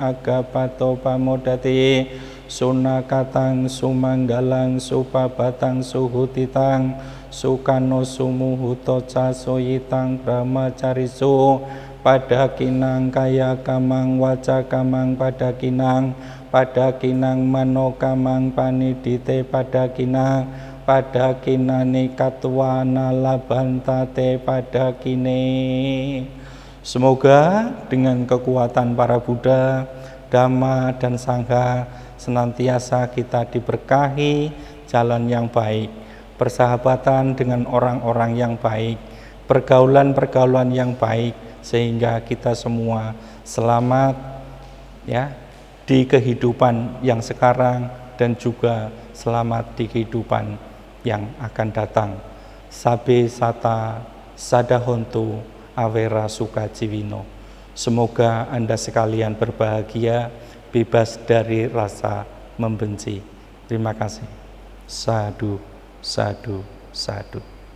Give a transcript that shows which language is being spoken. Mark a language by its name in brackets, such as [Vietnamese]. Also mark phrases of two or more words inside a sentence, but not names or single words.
[Pali] Agapato Pamodati Sunakatang Sumanggalang Supabatang Suhutitang Sukano Sumuhuto Casoyitang Brahmacarisu pada kinang kaya kamang waca kamang pada kinang mano kamang panidite pada kinani katwana labantate pada kine. [Indonesian] Semoga dengan kekuatan para Buddha, Dhamma, dan Sangha senantiasa kita diberkahi jalan yang baik, persahabatan dengan orang-orang yang baik, pergaulan-pergaulan yang baik, sehingga kita semua selamat ya di kehidupan yang sekarang dan juga selamat di kehidupan yang akan datang. [Pali] Sabe sata sadahontu awera sukajiwino. [Indonesian] Semoga Anda sekalian berbahagia, bebas dari rasa membenci. Terima kasih. [Pali] Sadhu, sadhu, sadhu.